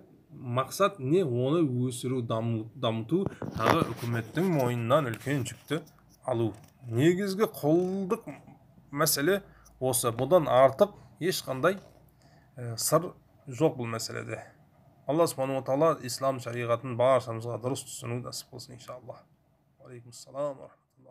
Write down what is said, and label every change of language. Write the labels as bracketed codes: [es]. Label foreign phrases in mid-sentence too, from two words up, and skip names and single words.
[kk] Мақсат не? Оны өсіру, дамыту, тағы үкіметтің мойнынан үлкен жүкті алу. Негізгі құлдық мәселе осы. Бұдан артық ешқандай сыр жоқ бұл мәселеде. Алла [ar] سبحانه وتعالى [kk] ислам шариғатын баршамызға дұрыс түсіну нәсіп қылсын иншаллах. [ar] عليكم السلام.